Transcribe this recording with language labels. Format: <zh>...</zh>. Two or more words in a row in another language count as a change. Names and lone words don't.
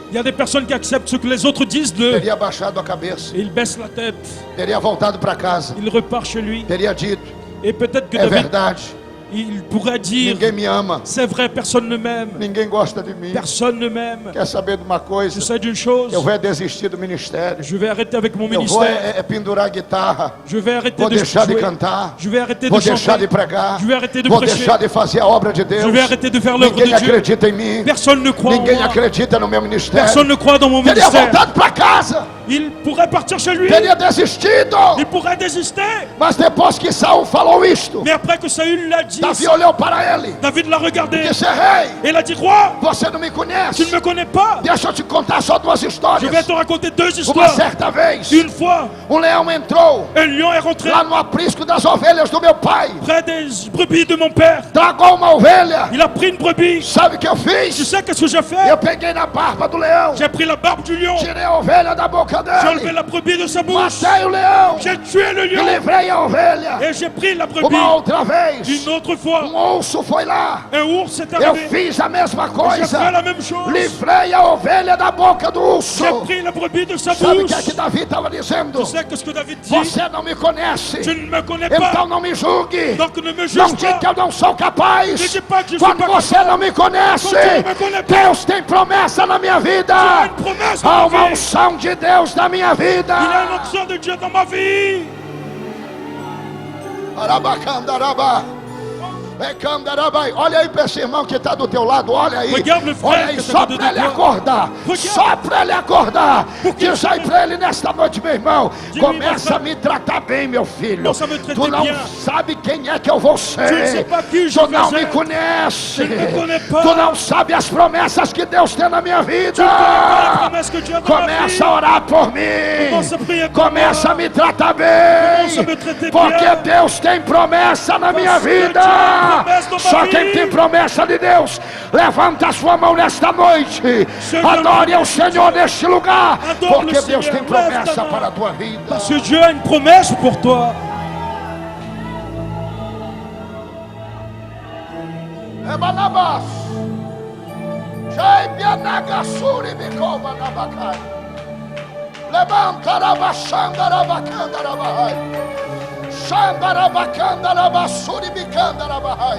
<fr>il y a des personnes qui acceptent ce que les autres disent d'eux.</fr> <pt>teria baixado a cabeça,</pt> <fr>Et il baisse la tête,</fr> <pt>teria voltado para casa,</pt> <fr>il repart chez lui.</fr> <pt>teria dito:</pt> <fr>Et peut-être que</fr> <pt>é</pt> <fr>David,</fr> <pt>verdade,</pt> <fr>il pourrait dire,</fr> <pt>ninguém me ama,</pt> <fr>c'est vrai, personne ne m'aime.</fr> <pt>ninguém gosta de mim.</pt> <fr>Personne ne m'aime.</fr> <pt>Quer saber de uma</pt> <fr>Tu</fr> <pt>coisa?</pt> <fr>sais d'une chose,</fr> <pt>Eu vou desistir do ministério,</pt> <fr>je vais arrêter avec mon</fr> <pt>eu vou</pt> <fr>ministère.</fr> <pt>pendurar a guitarra,</pt> <fr>Je vais arrêter</fr> <pt>vou</pt> <fr>de</fr> <pt>deixar de</pt> <fr>jouer.</fr> <pt>cantar,</pt> <fr>Je vais arrêter</fr> <pt>vou</pt> <fr>de</fr> <pt>deixar de</pt> <fr>chanter.</fr> <pt>pregar,</pt> <fr>Je vais arrêter de</fr> <pt>vou</pt> <fr>prêcher.</fr> <pt>deixar de fazer a obra de Deus.</pt> <fr>Je vais arrêter de faire l'œuvre</fr> <pt>Ninguém</pt> <fr>de Dieu.</fr> <pt>acredita em mim,</pt> <fr>Personne ne croit en</fr> <pt>ninguém</pt> <fr>moi.</fr> <pt>acredita no meu ministério.</pt> <fr>Personne ne croit dans mon</fr> <pt>Teria</pt> <fr>ministère.</fr> <pt>voltado para casa,</pt> <fr>Il pourrait partir chez lui.</fr> <pt>teria desistido.</pt> <fr>Il pourrait désister.</fr> <pt>Mas depois que Saul falou isto,</pt> <fr>Mais après que Saül l'a dit,</fr> <pt>Davi olhou para ele</pt> <fr>David l'a regardé.</fr> <pt>e disse: rei,</pt> <fr>Et il a dit, roi,</fr> <pt>você não me</pt> <fr>tu</fr> <pt>conhece.</pt> <fr>ne me connais pas.</fr> <pt>Deixa eu te contar só duas</pt> <fr>Je vais</fr> <pt>histórias.</pt> <fr>te raconter deux</fr> <pt>Uma</pt> <fr>histoires.</fr> <pt>certa vez,</pt> <fr>Une fois,</fr> <pt>leão entrou</pt> <fr>un lion est rentré</fr> <pt>lá no aprisco das ovelhas do meu pai,</pt> <fr>près des brebis de mon père.</fr> <pt>tragou uma ovelha.</pt> <fr>Il a pris une brebis.</fr> <pt>Sabe o que eu</pt> <fr>Tu</fr> <pt>fiz?</pt> <fr>sais qu'est-ce que j'ai fait?</fr> <pt>Eu peguei na barba do leão,</pt> <fr>J'ai pris la barbe du lion.</fr> <pt>tirei a ovelha da boca</pt> <fr>J'ai enlevé</fr> <pt>dele,</pt> <fr>la brebis de sa bouche.</fr> <pt>matei o leão</pt> <fr>J'ai tué le</fr> <pt>e</pt> <fr>lion.</fr> <pt>livrei a ovelha.</pt> <fr>Et j'ai pris la brebis.</fr> <pt>Uma outra vez,</pt> <fr>Une autre fois,</fr> <pt>urso foi lá.</pt> <fr>un ours est</fr> <pt>Eu</pt> <fr>arrivé.</fr> <pt>fiz a mesma</pt> <fr>J'ai fait</fr> <pt>coisa.</pt> <fr>la même chose.</fr> <pt>Livrei a ovelha da boca do urso.</pt> <fr>J'ai pris la brebis de sa</fr> <pt>Sabe o</pt> <fr>bouche.</fr> <pt>que é que Davi estava dizendo?</pt> <fr>Tu sais qu'est-ce que David dit?</fr> <pt>Você não me conhece,</pt> <fr>Tu ne me connais</fr> <pt>então</pt> <fr>pas.</fr> <pt>não me julgue.</pt> <fr>Donc ne me</fr> <pt>Não</pt> <fr>juge</fr> <pt>diga que</pt> <fr>pas.</fr> <pt>eu não sou capaz.</pt> <fr>Ne dis pas que je suis</fr> <pt>Quando</pt> <fr>pas</fr> <pt>você</pt> <fr>capable.</fr> <pt>não me conhece, Quando tu não</pt> <fr>me connais pas.</fr> <pt>Deus tem promessa na minha vida.</pt> <fr>Il y a une promesse</fr> <pt>Há</pt> <fr>dans</fr> <pt>uma</pt> <fr>ma vie.</fr> <pt>unção de Deus na minha vida.</pt> <fr>Il y a une onction de Dieu dans ma vie. Arabacandaraba. Ecandarabai.</fr> <pt>Olha aí para esse irmão que está do teu lado, olha aí.</pt> <fr>Regarde le frère</fr> <pt>Olha aí, que está só do para ele teu lado. acordar.</pt> <fr>Regarde.</fr> <pt>Só para ele acordar. Porque Diz aí para ele nesta noite, meu irmão.</pt> <fr>Dis-lui,</fr> <pt>Começa meu a me tratar bem, meu filho. Começa a me traiter Tu não</pt> <fr>bien.</fr> <pt>sabe quem é que eu vou ser.</pt> <fr>Tu ne sais pas qui je</fr> <pt>Tu não</pt> <fr>vais</fr> <pt>me</pt> <fr>être.</fr> <pt>conhece.</pt> <fr>Tu ne me connais pas.</fr> <pt>Tu não sabe as promessas que Deus tem na minha vida.</pt> <fr>La promesse que Dieu a dans ma vie.</fr> <pt>Começa a orar por mim.</pt> <fr>Commence à prier pour</fr> <pt>Começa a</pt> <fr>moi.</fr> <pt>me tratar Começa a bem.</pt> <fr>me traiter</fr> <pt>Porque</pt> <fr>bien.</fr> <pt>Deus tem promessa na minha</pt> <fr>Parce que</fr> <pt>vida.</pt> <fr>Dieu a promesse dans ma</fr> <pt>Só</pt> <fr>vie.</fr> <pt>quem tem promessa de Deus, levanta a sua mão nesta noite. Adore ao Senhor neste lugar.</pt> <fr>Adore</fr> <pt>Porque</pt> <fr>le</fr> <pt>Deus</pt> <fr>Seigneur.</fr> <pt>tem promessa</pt> <fr>Lève ta main.</fr> <pt>para a tua vida.</pt> <fr>Parce que Dieu a une promesse pour toi. Ebanabas. Jai bianagasuri bikova nabakai. Levanta rabachanda rabacanda rabahai. Shanda rabacanda rabasuri bicanda rabahai.</fr>